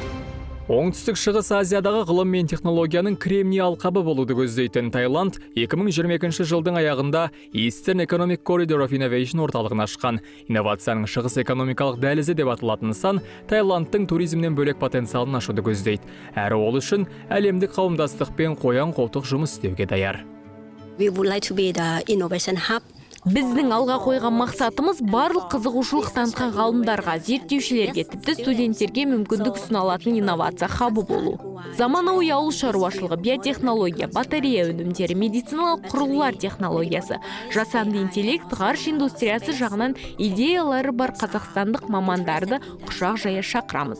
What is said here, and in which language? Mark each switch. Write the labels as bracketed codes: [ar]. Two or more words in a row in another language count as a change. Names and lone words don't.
[kk] Оңтүстік Шығыс Азиядағы ғылым мен технологияның кремний алқабы болуды көздейтін Таиланд 2022 жылдың аяғында Eastern Economic Corridor of Innovation орталығын ашқан. Инновацияның шығыс экономикалық дәлізі деп аталатын нысан Таиландтың туризмнен бөлек потенциалын ашуды көздейді. Әрі ол үшін әлемдік қауымдастықпен қоян-қолтық жұмыс істеуге даяр. [en] We would like to be the innovation hub. [kk] Біздің алға қойған мақсатымыз барлық қызығушылық танытқан ғалымдарға, зерттеушілерге, тіпті студенттерге мүмкіндік ұсына алатын инновация хабы болу. Заманауи ауыл шаруашылығы, биотехнология, батарея өнімдері, медициналық құрылғылар технологиясы, жасанды интеллект, ғарыш индустриясы жағынан идеялары бар қазақстандық мамандарды құшақ жая шақырамыз.